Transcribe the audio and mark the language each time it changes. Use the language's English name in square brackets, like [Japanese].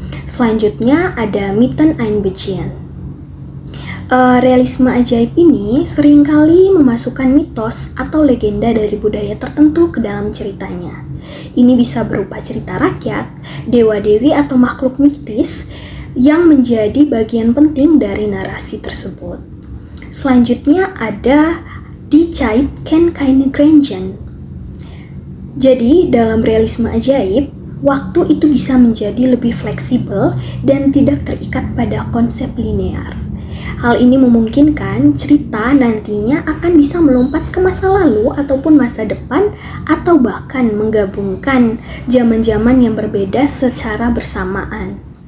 [Indonesian] Selanjutnya ada [German] Mythen Einbeziehen. [Indonesian] Realisme ajaib ini seringkali memasukkan mitos atau legenda dari budaya tertentu ke dalam ceritanya. Ini bisa berupa cerita rakyat, dewa-dewi atau makhluk mistis yang menjadi bagian penting dari narasi tersebut. Selanjutnya ada [German] Die Zeit kennt keine Grenzen. [Indonesian] Jadi dalam realisme ajaib, waktu itu bisa menjadi lebih fleksibel dan tidak terikat pada konsep linear. Hal ini memungkinkan cerita nantinya akan bisa melompat ke masa lalu ataupun masa depan atau bahkan menggabungkan zaman-zaman yang berbeda secara bersamaan.